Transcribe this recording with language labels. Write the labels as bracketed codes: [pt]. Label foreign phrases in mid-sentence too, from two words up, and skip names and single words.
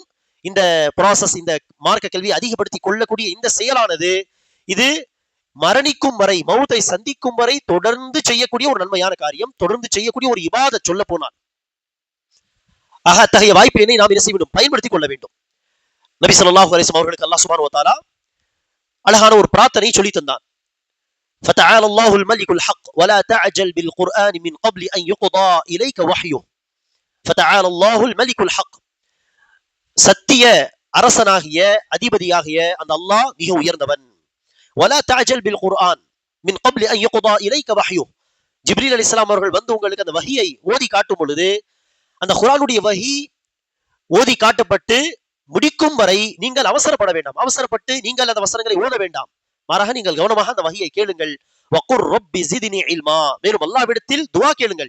[ta] இந்த ப்ராசஸ், இந்த மார்க்க கல்வியை அதிகப்படுத்திக் கொள்ளக்கூடிய இந்த செயலானது இது மரணிக்கும் வரை, மௌத்தை சந்திக்கும் வரை தொடர்ந்து செய்யக்கூடிய ஒரு நன்மையான காரியம், தொடர்ந்து செய்யக்கூடிய ஒரு இபாதத் சொல்ல போனால். ஆக அத்தகைய வாய்ப்பினை நாம் என்ன செய்ய வேண்டும், பயன்படுத்திக் கொள்ள வேண்டும். நபி [ar] صلى الله عليه وسلم [ta] அவர்களுக்கு [ar] الله سبحانه وتعالى [ta] அழகான ஒரு பிரார்த்தனை சொல்லி தந்தான். [ar] فتعالى الله الملك الحق ولا تعجل بالقرآن من قبل أن يقضى إليك وحيه. فتعالى الله الملك الحق. [ta] சத்திய அரசனாகிய அதிபதியாகிய அந்த அல்லாஹ் மிக உயர்ந்தவன். [ar] ولا تعجل بالقرآن من قبل أن يقضى إليك وحيه. [ta] ஜிப்ரீல் அலைஹிஸ்ஸலாம் அவர்கள் வந்து உங்களுக்கு அந்த வஹியை ஓதி காட்டும் பொழுது, அந்த குர்ஆனுடைய வஹி ஓதி காட்டப்பட்டு முடிக்கும் வரை நீங்கள் அவசரப்பட வேண்டாம். அவசரப்பட்டு நீங்கள் அந்த வசனங்களை ஓத வேண்டாம். மாறாக நீங்கள் கவனமாக அந்த வஹியை கேளுங்கள். [ar] وقل رب زدني علما. [ta] மேலும் அல்லாஹ்விடத்தில் துஆ கேளுங்கள்.